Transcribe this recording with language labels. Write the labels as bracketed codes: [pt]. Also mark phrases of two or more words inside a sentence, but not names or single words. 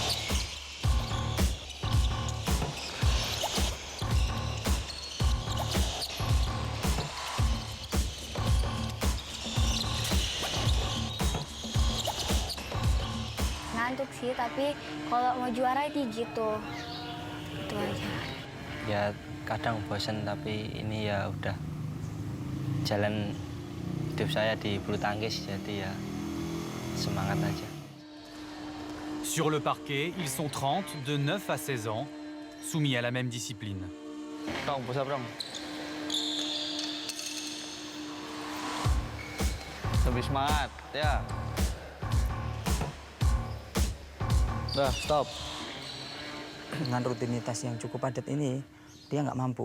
[id] Ngantuk sih, tapi kalau mau juara itu gitu. Itu aja. Ya kadang bosan, tapi ini ya udah jalan hidup saya di bulu tangkis, jadi ya semangat aja. [fr] Sur le parquet, ils sont 30, de 9 à 16 ans, soumis à la même discipline. [id] Dong, [en] push up [id] dong. Lebih semangat, ya. Udah, stop. Dengan rutinitas yang cukup padat ini, dia nggak mampu.